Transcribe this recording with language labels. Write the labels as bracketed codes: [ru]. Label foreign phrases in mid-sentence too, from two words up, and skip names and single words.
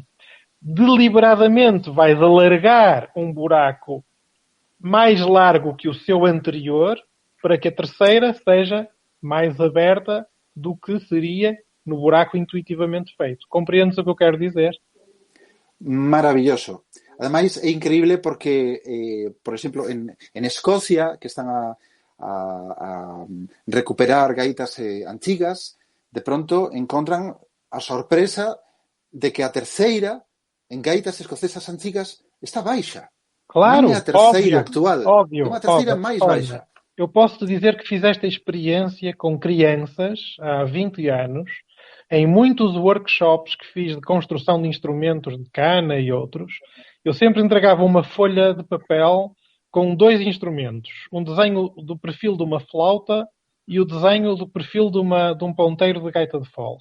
[pt] Deliberadamente vais alargar um buraco mais largo que o seu anterior para que a terceira seja mais aberta do que seria no buraco intuitivamente feito. Compreendes o que eu quero dizer? [gl] Maravilloso. Ademais, é increíble porque, por exemplo, en Escocia, que están a recuperar gaitas antigas, de pronto encontran a sorpresa de que a terceira en gaitas escocesas antigas está baixa. Claro, Non é a terceira actual, é [pt] óbvio. [gl] unha terceira máis baixa. [pt] Eu posso te dizer que fizeste a experiência com crianças há 20 anos, em muitos workshops que fiz de construção de instrumentos de cana e outros. Eu sempre entregava uma folha de papel com 2 instrumentos. Um desenho do perfil de uma flauta e o desenho do perfil de um ponteiro de gaita de foles.